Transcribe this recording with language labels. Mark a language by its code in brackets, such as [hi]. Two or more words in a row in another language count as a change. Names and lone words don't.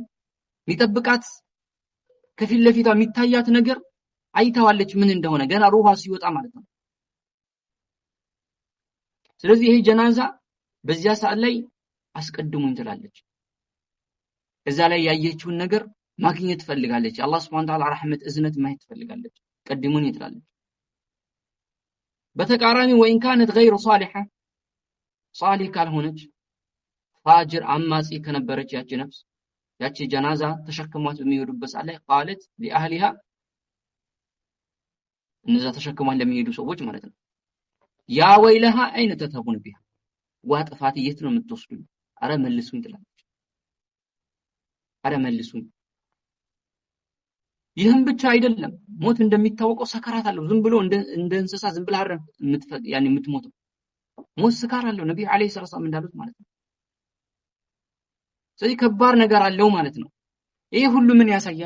[am] የሚጠብቃት ከፊት ለፊቷ የሚታያት ነገር አይታዋለች ምን እንደሆነ ገና ሩሃ ሲወጣ ማለት ነው። ስለዚህ ይሄ ጀናዛ በዚያ ሰዓት ላይ አስቀድሙኝ ትላለች። እዛ ላይ ያየችውን ነገር ማግኘት ትፈልጋለች። አላህ [ar] سبحانه وتعالى [am] ረህመት እዝነት ማየት ትፈልጋለች። ቀድሙኝ ትላለች። በተቃራኒ [ar] وإن كانت غير صالحة صالح [am] ካልሆነች ፋጅር አማጺ ከነበረች ያቺ ነፍስ ያቺ ጀናዛ ተሸክሟት በሚሄዱበት ሰዓት ላይ [ar] قالت لأهلها [am] እነዛ ተሸክሟት ለሚሄዱ ሰዎች ማለት ነው [ar] يا ويلها أين تذهبون بها [am] ዋጥፋት የት ነው የምትወስዱኝ? አረ መልሱኝ ትላለች። አረ መልሱኝ። ይህም ብቻ አይደለም። ሞት እንደሚታወቀው ሰከራት አለው። ዝም ብሎ እንደ እንስሳ ዝም ብለህ አይደለም የምትሞተው። ሞት ስካር አለው። ነብዩ [ar] عليه السلام [am] እንዳሉት ማለት ነው። ስለዚህ ከባድ ነገር አለው ማለት ነው። ይሄ ሁሉ ምን ያሳያል?